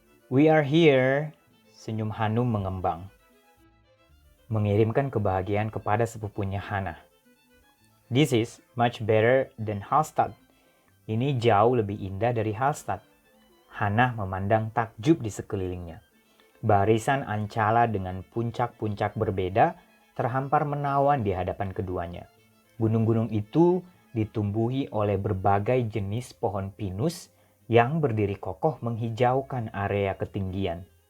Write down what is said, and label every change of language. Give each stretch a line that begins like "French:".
English: "We are here,"
Indonesian: senyum Hanum mengembang. Mengirimkan kebahagiaan kepada sepupunya Hana.
English: "This is much better than Hallstatt."
Indonesian: Ini jauh lebih indah dari Hallstatt. Hana memandang takjub di sekelilingnya. Barisan ancala dengan puncak-puncak berbeda terhampar menawan di hadapan keduanya. Gunung-gunung itu ditumbuhi oleh berbagai jenis pohon pinus yang berdiri kokoh menghijaukan area ketinggian.